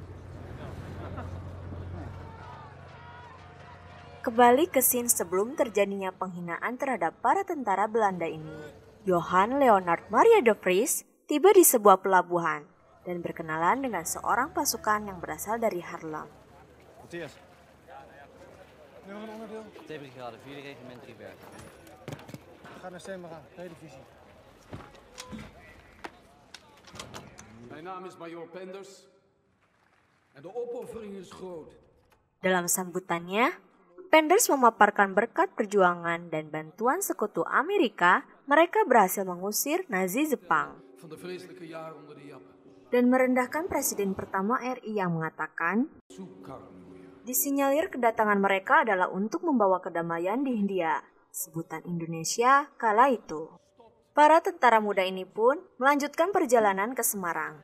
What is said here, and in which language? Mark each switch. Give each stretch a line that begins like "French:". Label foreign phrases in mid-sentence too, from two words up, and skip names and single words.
Indonesian: Kembali ke scene sebelum terjadinya penghinaan terhadap para tentara Belanda ini. Johan Leonard Maria de Vries tiba di sebuah pelabuhan dan berkenalan dengan seorang pasukan yang berasal dari Haarlem.
Dutch: T-brigade, 4e regiment Driebergen. Ga naar Semarang, televisie. Mijn naam is Major Penders en de opoffering is groot.
Indonesian: Dalam sambutannya, Penders memaparkan berkat perjuangan dan bantuan sekutu Amerika, mereka berhasil mengusir Nazi Jepang.
Dutch: Van de vreselijke jaren onder de Jappen.
Indonesian: Dan merendahkan Presiden pertama RI yang mengatakan, disinyalir kedatangan mereka adalah untuk membawa kedamaian di Hindia, sebutan Indonesia kala itu. Para tentara muda ini pun melanjutkan perjalanan ke Semarang.